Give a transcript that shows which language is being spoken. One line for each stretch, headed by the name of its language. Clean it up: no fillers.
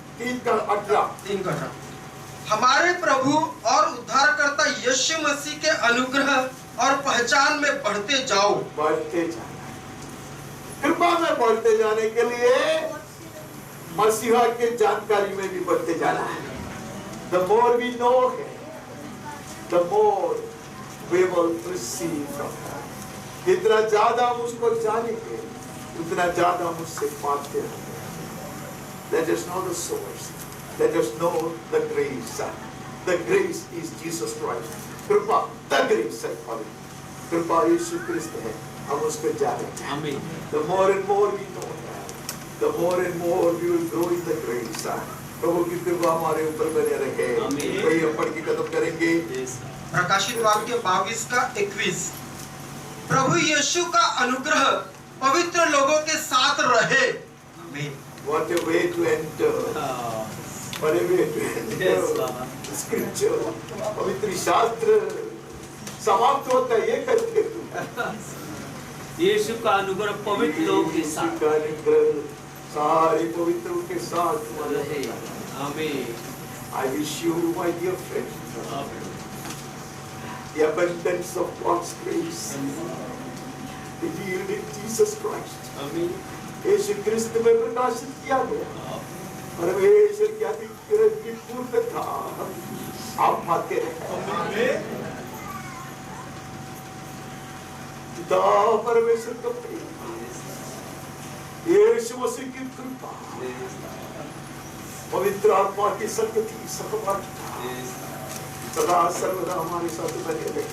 Hindi: 3:18 हमारे प्रभु और उद्धारकर्ता यीशु मसीह के अनुग्रह और पहचान में बढ़ते जाओ। बढ़ते जाना, कृपा में बढ़ते जाने के लिए मसीहा के जानकारी में भी बढ़ते जाना है।
English: The more we know him, the more we will receive from him.
Hindi: जितना ज्यादा हम उसको जानेंगे, उतना ज्यादा हम उससे पाते हैं।
English: Let us know the source. Let us know the grace. The grace is Jesus Christ.
Hindi: कृपा,
English: the grace
Hindi: है, कृपा यीशु क्रिस्त है, हम उसको जानेंगे।
English: The more and more we know that, the more and more we will grow in the grace.
Hindi: प्रभु की कृपा हमारे ऊपर बने रहे। वही हम पढ़ के खत्म करेंगे। प्रकाशित वाक्य 22:21 प्रभु यीशु का अनुग्रह पवित्र लोगों के साथ रहे। आमीन।
English: What a way to enter. What a way to enter. Scripture.
Hindi: पवित्र शास्त्र समाप्त होता है ये करके यीशु का अनुग्रह पवित्र लोगों के साथ, का अनुग्रह सारे पवित्रों के साथ रहे। आमीन।
English: I wish you, my dear friend, the abundance of God's grace revealed in Jesus Christ.
Hindi: आमीन। यीशु क्रिस्त में प्रकाशित किया गया परमेश्वर की अनुग्रह की पूर्णता आप पाते रहे। पिता परमेश्वर का प्रेम, यीशु मसीह की कृपा, पवित्र आत्मा की संगति, सहभागिता सदा सर्वदा हमारे साथ बने रहे।